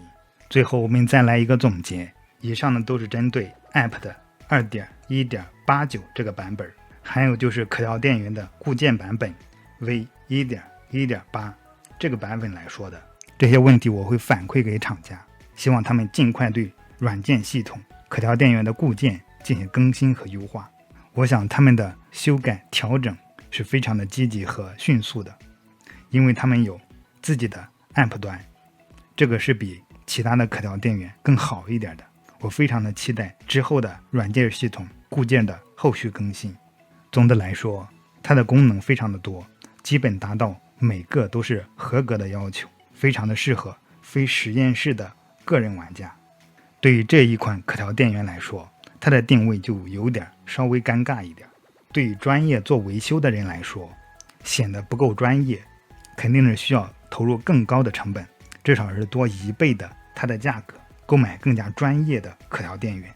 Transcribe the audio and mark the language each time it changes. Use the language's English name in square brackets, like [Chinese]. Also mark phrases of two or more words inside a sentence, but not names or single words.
[Chinese] 最後我們再來一個總結，以上呢都是針對 App 的 2.1.89 這個版本，還有就是可調電源的固件版本 V1.1.8 這個版本來說的。這些問題我會反饋給廠家，希望他們盡快對軟件系統可調電源的固件進行更新和優化。我想他們的修改調整是非常的積極和迅速的，因為他們有自己的 App 端，這個是比其他的可調電源更好一點的。我非常的期待之後的軟件系統固件的後續更新。總的來說，它的功能非常的多，基本達到每個都是合格的要求，非常的適合非實驗室的個人玩家。对於這一款可調電源來說，它的定位就有點稍微尷尬一點。對於專業做維修的人來說，顯得不夠專業，肯定是需要投入更高的成本，至少是多1倍的它的價格，購買更加專業的可調電源。